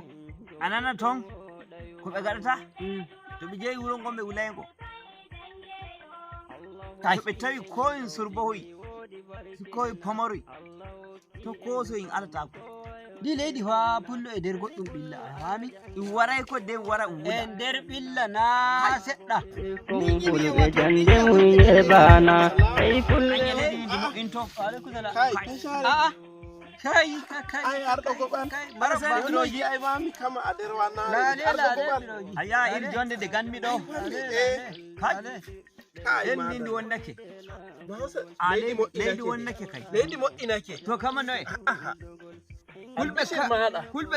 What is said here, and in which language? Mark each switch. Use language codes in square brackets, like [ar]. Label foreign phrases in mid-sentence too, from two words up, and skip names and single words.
[ff] a nana ton ko ɓe gaɗata to ɓe jeeyi wuro ngon ɓe wulaygo to ɓe tawi ko en surbohoy ko e pamoroy to koso en alatako ndi leydi fa pullo e nder goɗɗum ɓilla a fami ɗum waray ko nden wara wuda e nder ɓilla na seɗɗa fulɓe jande mum e bana ay fulɓe leydi moƴƴinto [ar] عليكم السلام [ff] kai aa kai ay arɗo goɓan biroji ay mami kama a nder wannare arɗo goɓan aya iri jonde de ganmi ɗo en ndi wonnake leydi wonnake kay leydi moƴƴinake to kama noye fulɓe